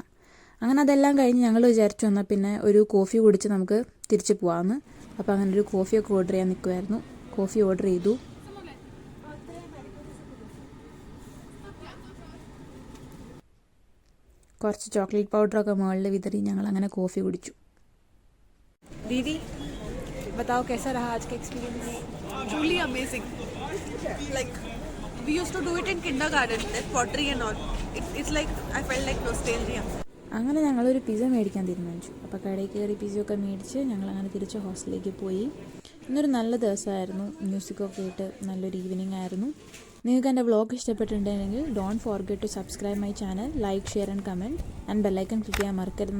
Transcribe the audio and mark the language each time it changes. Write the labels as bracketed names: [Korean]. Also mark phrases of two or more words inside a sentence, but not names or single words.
[Malayalam] അങ്ങനെ അതെല്ലാം കഴിഞ്ഞ് ഞങ്ങൾ വിചാരിച്ചു വന്നാൽ പിന്നെ ഒരു കോഫി കുടിച്ച് നമുക്ക് തിരിച്ച് പോകാമെന്ന്. അപ്പോൾ അങ്ങനെ ഒരു കോഫിയൊക്കെ ഓർഡർ ചെയ്യാൻ നിൽക്കുമായിരുന്നു. കോഫി ഓർഡർ ചെയ്തു. കുറച്ച് ചോക്ലേറ്റ് പൗഡറൊക്കെ മുകളിൽ വിതറി ഞങ്ങൾ അങ്ങനെ കോഫി കുടിച്ചു. [Hindi] दीदी बताओ कैसा रहा आज का एक्सपीरियंस? [English] Truly amazing. Like we used to do it in kindergarten, that pottery and all. It's like I felt like nostalgia. [Malayalam] അങ്ങനെ ഞങ്ങളൊരു പിസ്സ മേടിക്കാൻ തീരുമാനിച്ചു. അപ്പോൾ കടയിൽ കയറി പിസ്സയൊക്കെ മേടിച്ച് ഞങ്ങളങ്ങനെ തിരിച്ച് ഹോസ്റ്റലിലേക്ക് പോയി. ഇന്നൊരു നല്ല ദിവസമായിരുന്നു. മ്യൂസിക്കൊക്കെ ഇട്ട് നല്ലൊരു ഈവനിങ് ആയിരുന്നു. നിങ്ങൾക്ക് എൻ്റെ വ്ളോഗ് ഇഷ്ടപ്പെട്ടിട്ടുണ്ടെങ്കിൽ [English] don't forget to subscribe my channel, like, share and comment and bell icon [Malayalam] ക്ലിക്ക് ചെയ്യാൻ മറക്കരുത്.